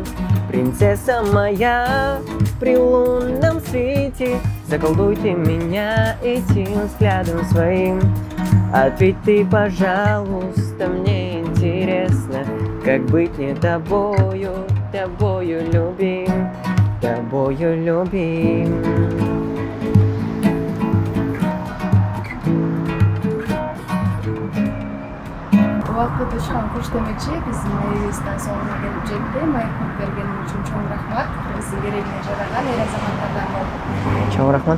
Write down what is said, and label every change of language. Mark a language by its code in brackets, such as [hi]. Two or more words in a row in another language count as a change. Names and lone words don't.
[ru] Принцесса моя, при лунном свете заколдуй ты меня этим взглядом своим. Ответь ты, пожалуйста, мне интересно, как быть мне тобою, тобою любим, тобою любим. [ky] Убакыт учкан куш демекчи, биздин маегибиздин соңуна келип жетти. Маектеп берген үчүн чоң рахмат. Биздин керегине жараган эр азаматтардан болду. Чоң рахмат.